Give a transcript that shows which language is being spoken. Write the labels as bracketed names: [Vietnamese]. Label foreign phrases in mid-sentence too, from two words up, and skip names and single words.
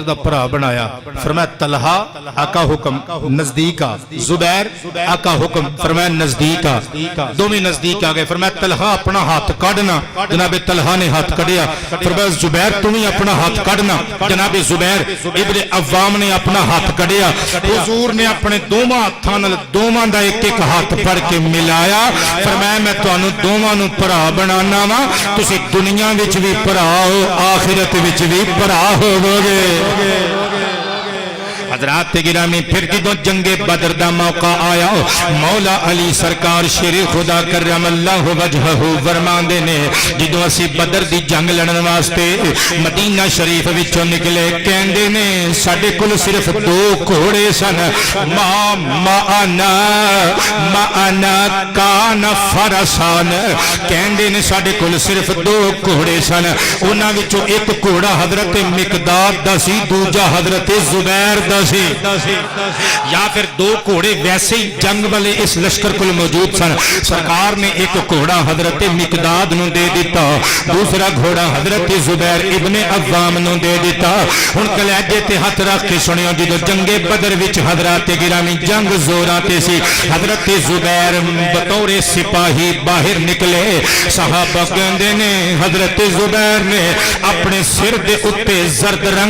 [Punjabi] دا پرا بنایا، فرمایا طلحہ آقا حکم نزدیک آ، زبیر آقا حکم فرمایا نزدیک آ، دو میں نزدیک آ گئے، فرمایا طلحہ اپنا ہاتھ کاٹنا، جناب طلحہ نے ہاتھ کڑیا، فرمایا زبیر تمہیں اپنا ہاتھ کڑنا، جناب زبیر ابن عوام نے اپنا ہاتھ کڑیا، حضور نے اپنے دوواں ہاتھاں نال دوواں دا ایک ایک ہاتھ پڑ کے ملایا، فرمایا میں تانوں دوواں نوں بھرا بنانا وا، تسی دنیا وچ بھی بھرا ہو، آخرت وچ بھی بھرا ہوو گے۔ حضرات گرامی پھر جدوں جنگ بدر دا موقع آیا، مولا علی سرکار شیر خدا کرم اللہ وجہہ فرماندے نے جدوں اسی بدر دی جنگ لڑن واسطے مدینہ شریف وچوں نکلے، کہندے نے ساڈے کول صرف دو گھوڑے سن، [Arabic] معنا کان فرسان، [Punjabi] کہندے نے ساڈے کول صرف دو گھوڑے سن، انہاں وچوں ایک گھوڑا حضرت مقداد دا سی، دوجا حضرت زبیر دا سی یا پھر دو گھوڑے ویسے ہی جنگ والے اس لشکر کو موجود سن سرکار نے ایک گھوڑا حضرت مقداد نو دے دیتا دوسرا گھوڑا حضرت زبیر ابن عوام نو دے دیتا ہن کلیجے تے ہاتھ رکھ کے سنیو جدو جنگ بدر وچ حضرات گرامی جنگ زوراں تے سی حضرت زبیر بطور سپاہی باہر نکلے صحابہ کہندے نے حضرت زبیر نے اپنے سر دے اتے زرد رنگ